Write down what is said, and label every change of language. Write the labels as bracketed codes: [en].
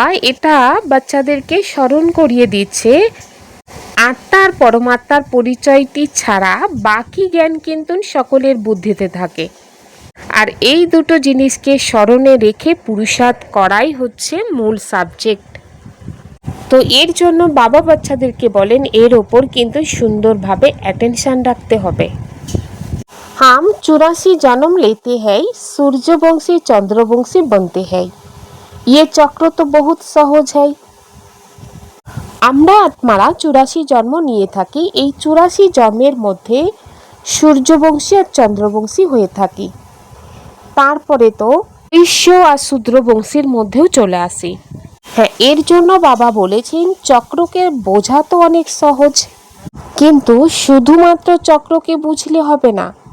[bn] এটা বাচ্চাদেরকে স্মরণ করিয়ে দিচ্ছে আত্মার পরমাত্মার পরিচয়টি ছাড়া বাকি জ্ঞান কিন্তু সকলের বুদ্ধিতে থাকে, আর এই দুটো জিনিসকে স্মরণে রেখে পুরুষার্থ করাই হচ্ছে মূল সাবজেক্ট। তো এর জন্য বাবা বাচ্চাদেরকে বলেন এর ওপর কিন্তু সুন্দরভাবে অ্যাটেনশন রাখতে হবে। [hi] हम 84 जन्म लेते हैं, सूर्यवंशी चंद्रवंशी बनते हैं, ये चक्र तो बहुत सहज है। [bn] আমরা আত্মারা 84 জন্ম নিয়ে থাকি, এই 84 জন্মের মধ্যে সূর্যবংশী আর চন্দ্রবংশী হয়ে থাকি, তারপরে তো বৈশ্য আর শূদ্রবংশীর মধ্যেও চলে আসি। হ্যাঁ, এর জন্য বাবা বলেছেন চক্রকে বোঝা তো অনেক সহজ, কিন্তু শুধুমাত্র চক্রকে বুঝলে হবে না।